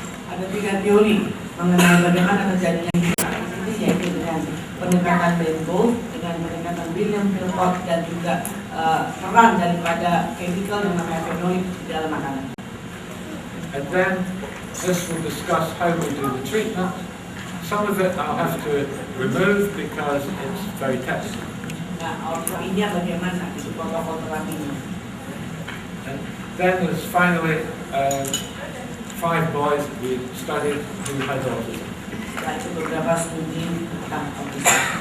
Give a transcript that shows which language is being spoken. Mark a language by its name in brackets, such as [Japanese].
[Indonesian] Ada 3 teori mengenai bagaimana terjadinya hiperaktivitas, yaitu dengan pendekatan Bengold, dengan pendekatan William Philpott, dan juga peran daripada chemical yang namanya fenolik di dalam makanan. [English] And then this will discuss how we do the treatment. Some of it I'll have to remove because it's very technical. [Indonesian] Nah, ini bagaimana itu protokol terapinya. [English] And then there's finally 5 boys we studied who had autism. [Indonesian] Setelah itu beberapa studi tentang autism.